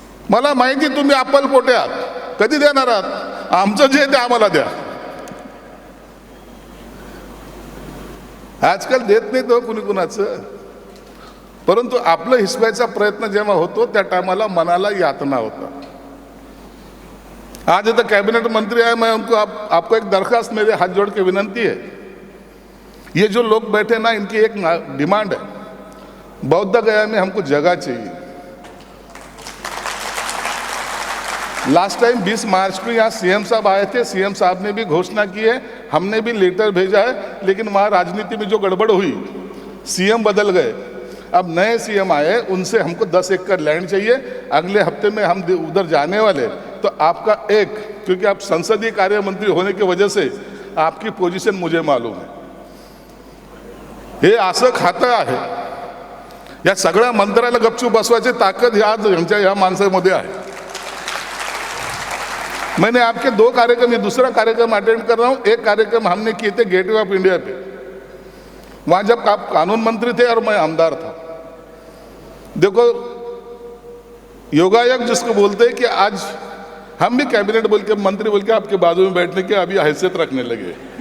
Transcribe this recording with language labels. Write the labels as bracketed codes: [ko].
[mr] मला माहिती तुम्ही अप्पलपोटे आहात, कधी देणार आहात? आमचं जे ते आम्हाला द्या. आजकाल देत नाही तो कुणी कुणाचं, परंतु आपलं हिसवायचा प्रयत्न जेव्हा होतो त्या टायमाला मनाला यातना होता. [hi] आज इधर कैबिनेट मंत्री आए, मैं उनको आपको एक दरखास्त मेरे हाथ जोड़ के विनंती है, ये जो लोग बैठे ना इनकी एक डिमांड है, बौद्ध गया में हमको जगह चाहिए. लास्ट टाइम 20 मार्च को यहाँ सीएम साहब आए थे, सीएम साहब ने भी घोषणा की है, हमने भी लेटर भेजा है, लेकिन वहाँ राजनीति में जो गड़बड़ हुई, सीएम बदल गए, अब नए सीएम आए, उनसे हमको 10 एकड़ लैंड चाहिए. अगले हफ्ते में हम उधर जाने वाले, तो आपका एक, क्योंकि आप संसदीय कार्य मंत्री होने की वजह से आपकी पोजीशन मुझे मालूम है. [mr] हे असं खातं आहे, या सगळ्या मंत्र्याला गपचूप बसवायची ताकद ही आज यांच्या या माणसामध्ये आहे. [hi] मैंने आपके 2 कार्यक्रम, ये दूसरा कार्यक्रम अटेंड कर रहा हूँ. एक कार्यक्रम हमने किए थे गेटवे ऑफ इंडिया पे, वहाँ जब आप कानून मंत्री थे और मैं आमदार था. देखो योगायोग जिसको बोलते हैं कि आज हम भी कैबिनेट बोल के, मंत्री बोल के आपके बाजू में बैठने की अभी हैसियत रखने लगे.